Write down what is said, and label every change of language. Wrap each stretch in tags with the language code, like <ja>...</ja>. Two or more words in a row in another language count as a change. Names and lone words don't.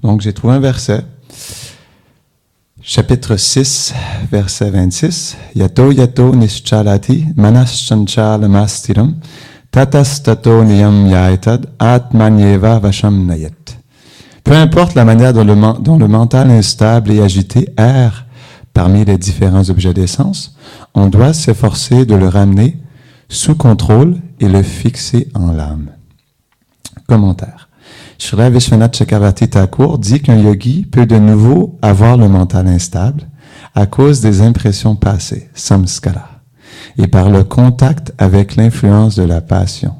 <fr>Donc, j'ai trouvé un verset. Chapitre 6, verset 26.</fr> <sa>यतो यतो निश्चलति मनश्चञ्चल मस्थिरम् ततस्ततो नियम् यैतद् आत्मन्येव वशं नयेत्.</sa> <fr>Peu importe la manière dont le mental instable et agité erre parmi les différents objets des sens, on doit s'efforcer de le ramener sous contrôle et le fixer en l'âme. Commentaire. Srila Vishwanath Chakravarti Thakur dit qu'un yogi peut de nouveau avoir le mental instable à cause des impressions passées, samskara, et par le contact avec l'influence de la passion.</fr>